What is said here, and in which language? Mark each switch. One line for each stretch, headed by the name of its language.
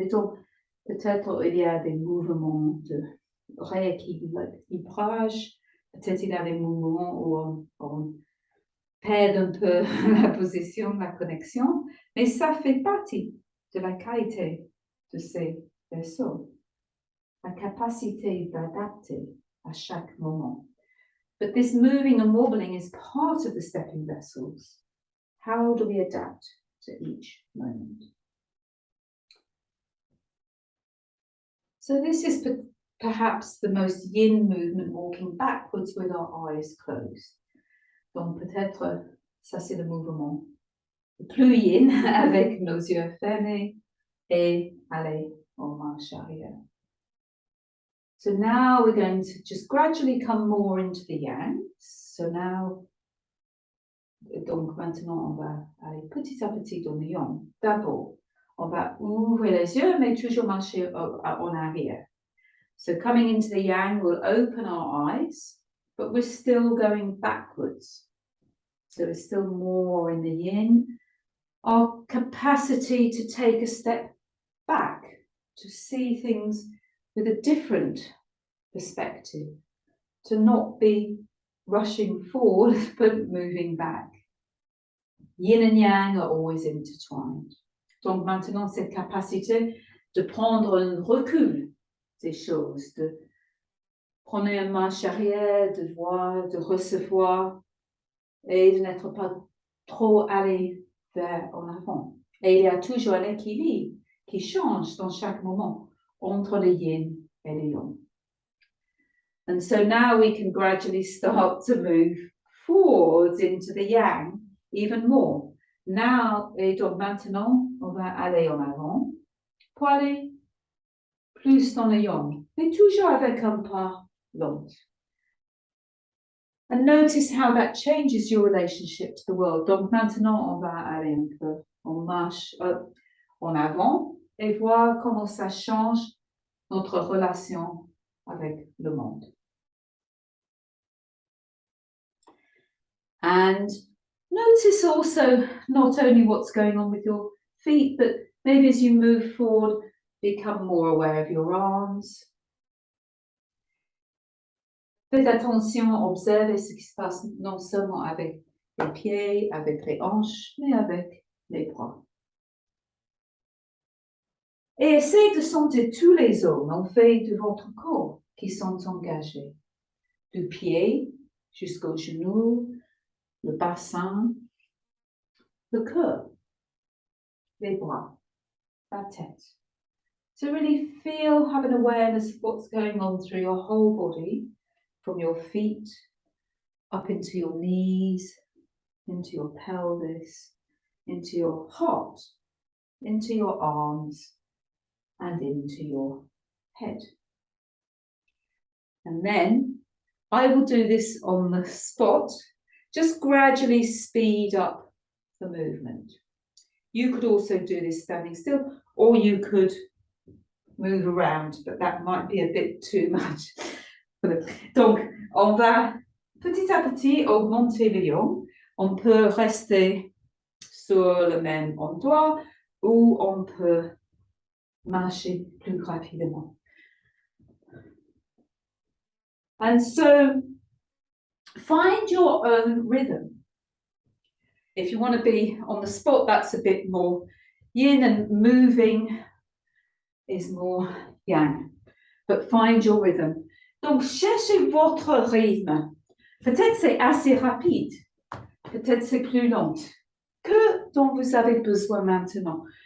French: Et donc, peut-être il y a des mouvements de rééquilibrage, peut-être il y a des mouvements où on perd un peu la position, la connexion, mais ça fait partie de la qualité de ces vaisseaux, la capacité d'adapter à chaque moment.
English: But this moving and wobbling is part of the stepping vessels. How do we adapt to each moment? So this is perhaps the most yin movement, walking backwards with our eyes closed.
French: Donc peut-être ça c'est le mouvement le plus yin avec nos yeux fermés et aller en marche arrière.
English: So now we're going to just gradually come more into the yang. So now,
French: donc maintenant on va aller petit à petit dans le yang. D'abord, on va ouvrir les yeux mais toujours marcher en arrière.
English: So coming into the yang, we'll open our eyes, but we're still going backwards. So we're still more in the yin. Our capacity to take a step back, to see things with a different perspective, to not be rushing forward, but moving back. Yin and yang are always intertwined.
French: Donc maintenant, cette capacité de prendre un recul des choses, de prendre une marche arrière, de voir, de recevoir, et de n'être pas trop allé vers en avant. Et il y a toujours un équilibre qui change dans chaque moment entre le yin et le yang.
English: And so now we can gradually start to move forwards into the yang even more. Now,
French: et donc maintenant, on va aller en avant pour aller plus dans le yang, mais toujours avec un pas long.
English: And notice how that changes your relationship to the world.
French: Donc maintenant, on va aller un peu en marche en avant et voir comment ça change notre relation avec le monde.
English: And notice also not only what's going on with your feet, but maybe as you move forward, become more aware of your arms.
French: Faites attention, observez ce qui se passe non seulement avec les pieds, avec les hanches, mais avec les bras. Et essayez de sentir tous les zones en fait de votre corps qui sont engagés, du pied jusqu'au genou, le bassin, le cœur, les bras, la tête.
English: So really feel, have an awareness of what's going on through your whole body, from your feet up into your knees, into your pelvis, into your heart, into your arms, and into your head. And then I will do this on the spot, just gradually speed up the movement. You could also do this standing still, or you could move around, but that might be a bit too much.
French: Donc, on va petit à petit augmenter le yang. On peut rester sur le même endroit ou on peut marcher plus rapidement.
English: And so, find your own rhythm. If you want to be on the spot, that's a bit more yin, and moving is more yang. But find your rhythm.
French: Donc, cherchez votre rythme. Peut-être c'est assez rapide, peut-être c'est plus lent. Que dont vous avez besoin maintenant?